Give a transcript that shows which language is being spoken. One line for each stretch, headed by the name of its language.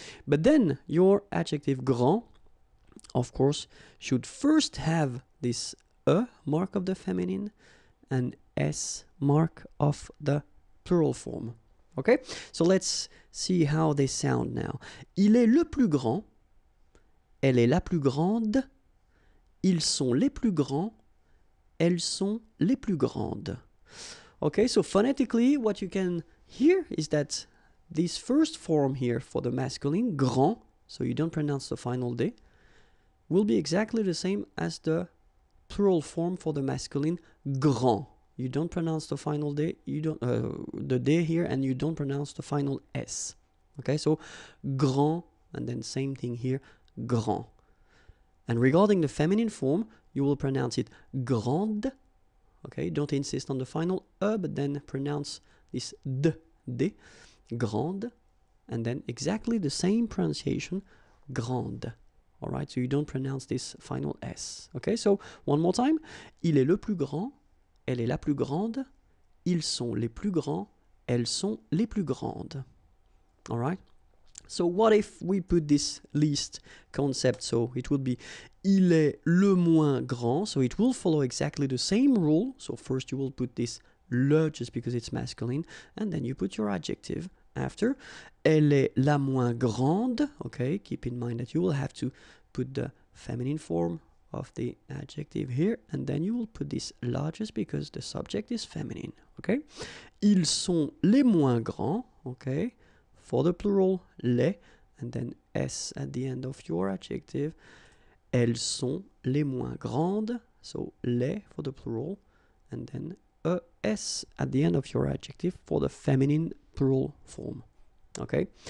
English: But then your adjective grand, of course, should first have this mark of the feminine and S mark of the plural form. Okay? So let's see how they sound now.
French: Il est le plus grand. Elle est la plus grande. Ils sont les plus grands. Elles sont les plus grandes.
English: Okay, so phonetically, what you can hear is that this first form here for the masculine, grand, so you don't pronounce the final D, will be exactly the same as the plural form for the masculine, grand. you don't pronounce the final D, you don't, the D here, and you don't pronounce the final S. Okay, so grand, and then same thing here, grand. And regarding the feminine form, you will pronounce it grande. Okay, don't insist on the final E, but then pronounce this D, grande, and then exactly the same pronunciation, grande. All right, so you don't pronounce this final S. Okay, so one more time.
French: Il est le plus grand, elle est la plus grande, ils sont les plus grands, elles sont les plus grandes.
English: All right. So what if we put this least concept? So it would be
French: il est le moins grand.
English: So it will follow exactly the same rule. So first you will put this le just because it's masculine, and then you put your adjective after.
French: Elle est la moins grande.
English: Okay, keep in mind that you will have to put the feminine form of the adjective here, and then you will put this la just because the subject is feminine.
French: Okay, ils sont les moins grands.
English: Okay. For the plural, les, and then s at the end of your adjective.
French: Elles sont les moins grandes,
English: so les for the plural, and then s at the end of your adjective for the feminine plural form. Okay?